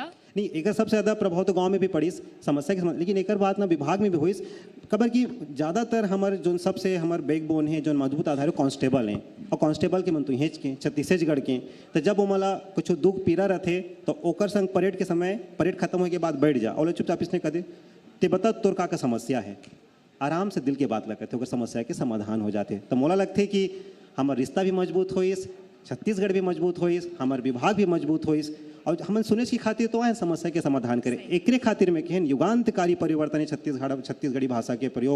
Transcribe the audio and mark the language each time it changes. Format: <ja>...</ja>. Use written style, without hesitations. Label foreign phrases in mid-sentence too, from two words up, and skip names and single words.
<hne>नहीं एक सबसे ज़्यादा प्रभाव तो गांव में भी पड़िस समस्या के लेकिन एक बात ना विभाग में भी हुई खबर कि ज़्यादातर हमारे जो सबसे हमारे बैकबोन है जो मजबूत आधार है कांस्टेबल हैं, और कांस्टेबल के मन तो हेच के छत्तीसगढ़ के, तो जब वो मला कुछ दुख पीड़ा रहते तो ओकर संग परेड के समय परेड खत्म होने के बाद बैठ जा और चुपचाप इसने कह दे ते बता तोर का समस्या है, आराम से दिल के बात लगते ओकर समस्या के समाधान हो जाते। तो मोला लगते कि हमारा रिश्ता भी मजबूत होइस, छत्तीसगढ़ भी मजबूत होइस, हमारे विभाग भी मजबूत होइस, और हम सुने की खातिर तो आए समस्या के समाधान करें एकरे खातिर में कहन युगांतकारी परिवर्तन है छत्तीसगढ़ी भाषा के प्रयोग।</hne>